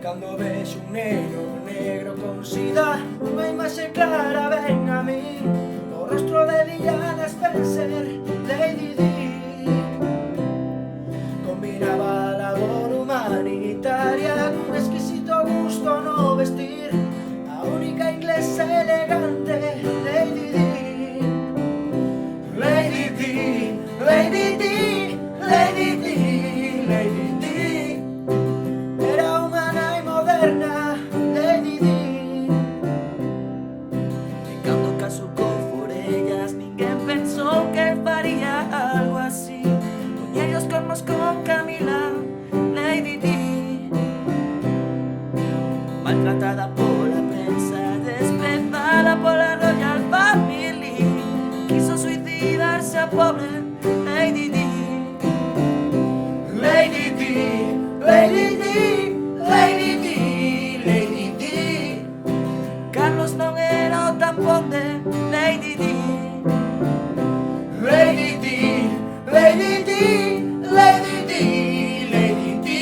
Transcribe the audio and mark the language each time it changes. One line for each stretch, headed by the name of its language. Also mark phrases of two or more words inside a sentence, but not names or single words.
Galician: Cando vexo un neno negro con sida, unha imaxe clara ven a mí. O rostro de Diana Spencer, Lady Di. Combinaba a labor humanitaria cun exquisito gusto no vestir. A única inglesa elegante, Lady Di. Lady Di, Lady Di, Lady Di, Lady Di. Era unha nai moderna, Lady Di. E cando casou con Forellas, ninguén pensou que faría algo así. Poñelle os cornos con Camila, Lady Di. Maltratada pola prensa, desprezada pola
English: Royal Family,
Galician: quiso suicidarse a pobre Lady Di. Lady Di, Lady Di, Lady Di, Lady Di. Carlos non era o tampón de Lady Di. Lady Di, Lady Di, Lady Di, Lady Di.